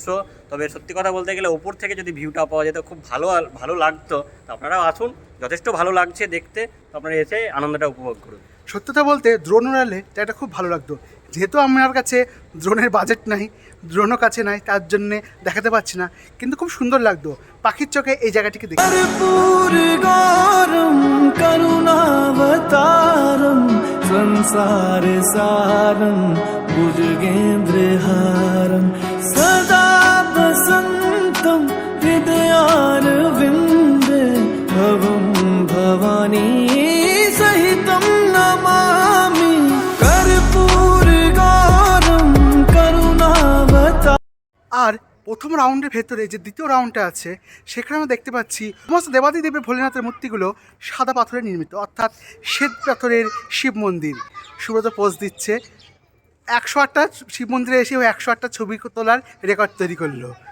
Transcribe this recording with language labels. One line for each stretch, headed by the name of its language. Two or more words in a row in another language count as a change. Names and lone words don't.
Bangla: তবে সত্যি কথা বলতে গেলে ওপর থেকে যদি ভিউটা পাওয়া যেত খুব ভালো লাগতো। তো আপনারাও আসুন, যথেষ্ট ভালো লাগছে দেখতে। তো আপনারা এসে আনন্দটা উপভোগ করুন। সত্যতা বলতে ড্রোন উড়ালে এটা খুব ভালো লাগতো। যেহেতু আমার কাছে ড্রোনের বাজেট নাই, ড্রোনও কাছে নাই, তার জন্যে দেখাতে পারছি না, কিন্তু খুব সুন্দর লাগতো পাখির চোখে এই জায়গাটিকে দেখে।
Sanskrit: कर्पूर गौरम करुणावतारम संसार सारम भुजगेन्द्रहारम सदा वसंतम हृदयारविंदे भवं भवानी सहितं नमामि कर्पूर गौरम करुणावतारम।
Bangla: আর প্রথম রাউন্ডের ভেতরে যে দ্বিতীয় রাউন্ডটা আছে সেখানে আমরা দেখতে পাচ্ছি সমস্ত দেবাদিদেবের ভোলেনাথের মূর্তিগুলো সাদা পাথরে নির্মিত, অর্থাৎ শ্বেত পাথরের শিব মন্দির। সুব্রত পোজ দিচ্ছে। 108টা শিব মন্দিরে এসে ওই 108টা ছবি তোলার রেকর্ড তৈরি করলো।